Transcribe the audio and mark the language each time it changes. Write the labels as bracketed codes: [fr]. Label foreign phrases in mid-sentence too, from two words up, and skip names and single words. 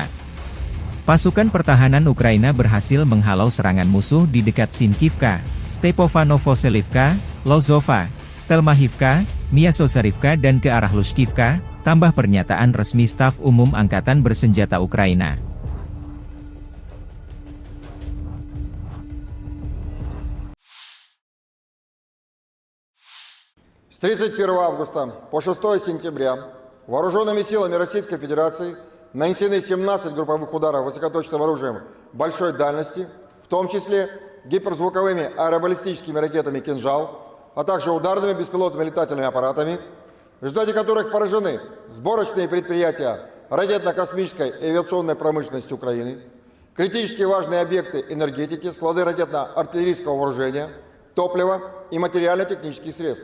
[id] Pasukan pertahanan Ukraina berhasil menghalau serangan musuh di dekat Sinkivka, Stepano-Novoselivka, Lozova, Stelmahivka, Myasosarivka dan ke arah Lushkivka, tambah pernyataan resmi Staf Umum Angkatan Bersenjata Ukraina. [ru] С 31 августа по 6 сентября вооруженными силами Российской Федерации нанесены 17 групповых ударов высокоточным оружием большой дальности, в том числе гиперзвуковыми аэробаллистическими ракетами «Кинжал», а также ударными беспилотными летательными аппаратами, в результате которых поражены сборочные предприятия ракетно-космической и авиационной промышленности Украины, критически важные объекты энергетики, склады ракетно-артиллерийского вооружения, топлива и материально-технических средств.